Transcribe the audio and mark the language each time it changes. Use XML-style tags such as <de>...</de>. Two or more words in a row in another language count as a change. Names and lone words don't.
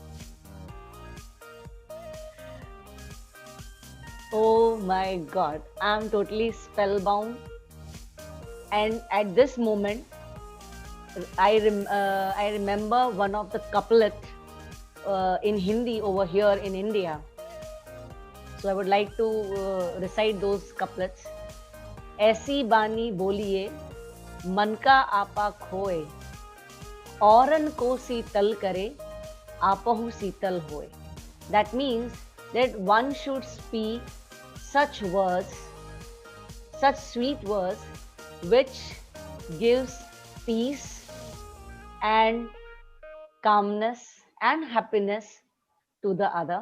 <en>Oh my God, I'm totally spellbound. And at this moment, I remember one of the couplet in Hindi over here in India. So I would like to recite those couplets.</en> <hi>ऐसी बानी बोलिए मन का आपा खोए औरन को शीतल करे आपहु शीतल होए.</hi> <en>That means that one should speak such words, such sweet words, which gives peace and calmness and happiness to the other.</en>